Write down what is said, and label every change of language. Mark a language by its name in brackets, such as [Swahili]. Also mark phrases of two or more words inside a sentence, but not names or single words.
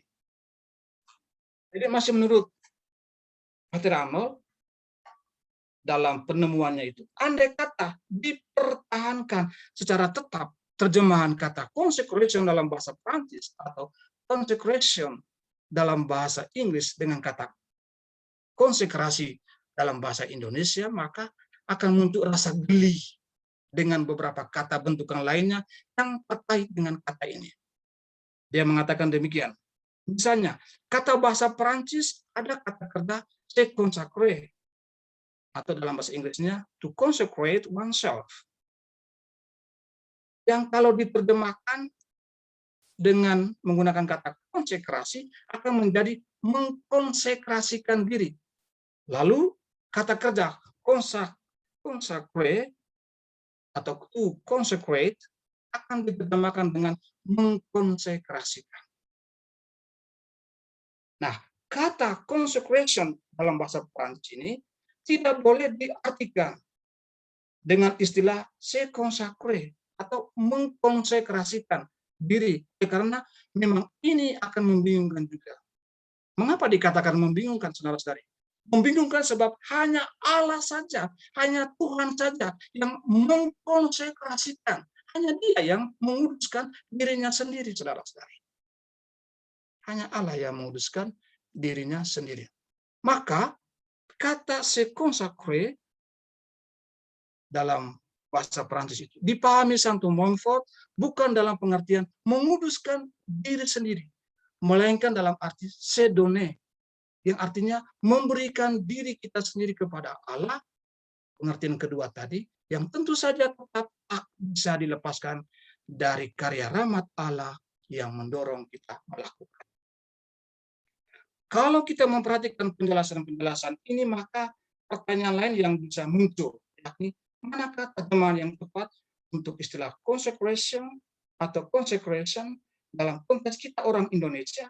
[Indonesian] Jadi masih menurut Pater Arnold, dalam penemuannya itu, andai kata dipertahankan secara tetap terjemahan kata consecration dalam bahasa Prancis atau consecration dalam bahasa Inggris dengan kata konsekrasi dalam bahasa Indonesia, maka akan muncul rasa geli dengan beberapa kata bentukan lainnya yang terkait dengan kata ini. Dia mengatakan demikian. Misalnya, kata bahasa Prancis ada kata kerja [French] se consacrer, [Indonesian] atau dalam bahasa Inggrisnya [English] to consecrate oneself. [Indonesian] Yang kalau diterjemahkan dengan menggunakan kata konsekrasi akan menjadi mengkonsekrasikan diri. Lalu kata kerja consecrate atau [English] to consecrate [Indonesian] akan diterjemahkan dengan mengkonsekrasikan. Nah, kata consecration dalam bahasa Prancis ini tidak boleh diartikan dengan istilah [French] se consacrer [Indonesian] atau mengkonsekrasikan diri, karena memang ini akan membingungkan juga. Mengapa dikatakan membingungkan, saudara-saudari? Membingungkan sebab hanya Allah saja, hanya Tuhan saja yang mengkonsekrasikan. Hanya Dia yang menguduskan dirinya sendiri, saudara-saudari. Hanya Allah yang menguduskan dirinya sendiri. Maka kata [French] se consacrer [Indonesian] dalam bahasa Prancis itu dipahami Santo Montfort bukan dalam pengertian menguduskan diri sendiri, melainkan dalam arti [French] se donner, [Indonesian] yang artinya memberikan diri kita sendiri kepada Allah. Pengertian kedua tadi yang tentu saja tetap bisa dilepaskan dari karya rahmat Allah yang mendorong kita melakukan. Kalau kita memperhatikan penjelasan-penjelasan ini, maka pertanyaan lain yang bisa muncul, yakni manakah terjemahan yang tepat untuk istilah consecration atau consecration dalam konteks kita orang Indonesia?